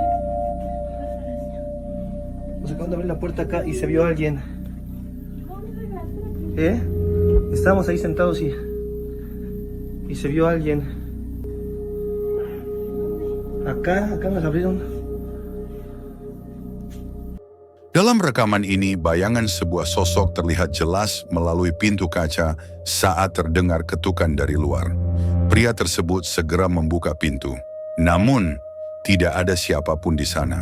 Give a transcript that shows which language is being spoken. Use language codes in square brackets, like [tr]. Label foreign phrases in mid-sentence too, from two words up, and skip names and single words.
[es] Nos acaban de abrir la puerta acá y se vio alguien. Estábamos ahí sentados y se vio alguien. Acá nos abrieron. [id] Dalam rekaman ini, bayangan sebuah sosok terlihat jelas melalui pintu kaca saat terdengar ketukan dari luar. Pria tersebut segera membuka pintu. Namun, tidak ada siapapun di sana.